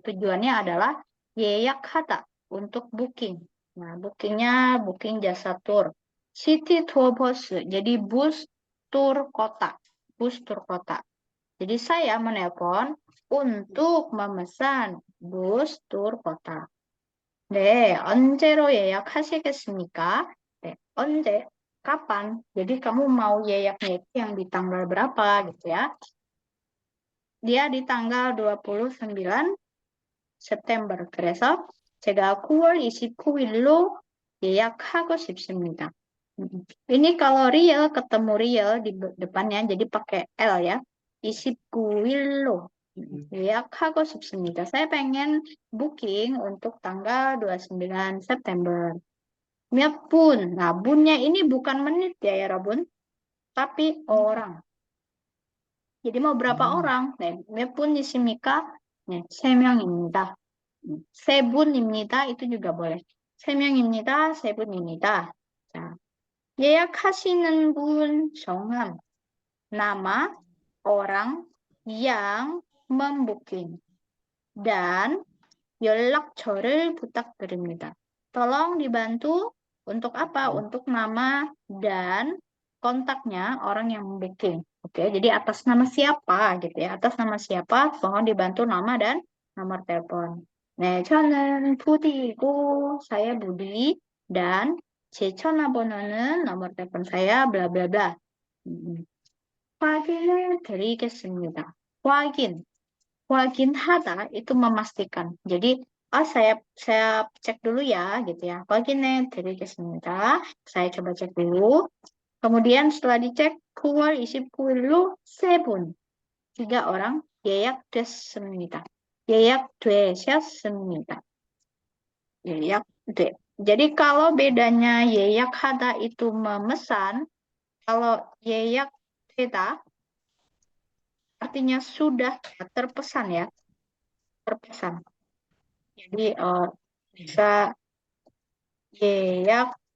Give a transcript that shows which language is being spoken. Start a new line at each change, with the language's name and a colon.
Indonesian: Tujuannya adalah
Korean: 예약하다
Indonesian: untuk booking. Nah, booking jasa tour. City tour bus, jadi bus tur kota. Bus tur kota. Jadi saya menelpon untuk memesan bus tur kota.
Korean: 네, 언제로 예약하시겠습니까? 네, 언제?
Indonesian: Kapan? Jadi kamu mau 예약nya itu yang di tanggal berapa gitu ya? Dia di tanggal 29 September.
Korean: 그래서 제가 9월 29일로 예약하고 싶습니다.
Indonesian: Ini kalau real ketemu real di depannya jadi pakai L ya.
Korean: 29일로 예약하고 싶습니다.
Indonesian: Saya pengen booking untuk tanggal 29 September.
Korean: 몇 분.
Indonesian: Nah, bunnya ini bukan menit ya Rabun, tapi orang. Jadi mau berapa orang?
Korean: 네, 몇 분이십니까? 네, 3명입니다. 세 분입니다.
Indonesian: itu juga boleh.
Korean: 세 명입니다. 세 분입니다. 자, 예약하시는 분 성함,
Indonesian: nama orang yang membooking dan
Korean: 연락처를 부탁드립니다.
Indonesian: Tolong dibantu untuk apa? Untuk nama dan kontaknya orang yang booking. Oke, jadi atas nama siapa gitu ya? Atas nama siapa? Mohon dibantu nama dan nomor telepon.
Korean: 네, 저는 부디이고
Indonesian: saya Budi dan
Korean: 제 전화번호는
Indonesian: nomor telepon saya bla bla bla.
Korean: 확인을 드리겠습니다.
Indonesian: 확인하다 itu memastikan. Jadi, saya cek dulu ya, gitu ya.
Korean: 확인해 드리겠습니다.
Indonesian: Saya coba cek dulu. Kemudian setelah dicek,
Korean: 9월 29일로 세 분,
Indonesian: 3 orang
Korean: 예약됐습니다. 예약되셨습니다. 예약돼.
Indonesian: Jadi kalau bedanya 예약하다 itu memesan, kalau 예약되다 artinya sudah terpesan ya, terpesan. Jadi bisa
Korean: 예약됐어요.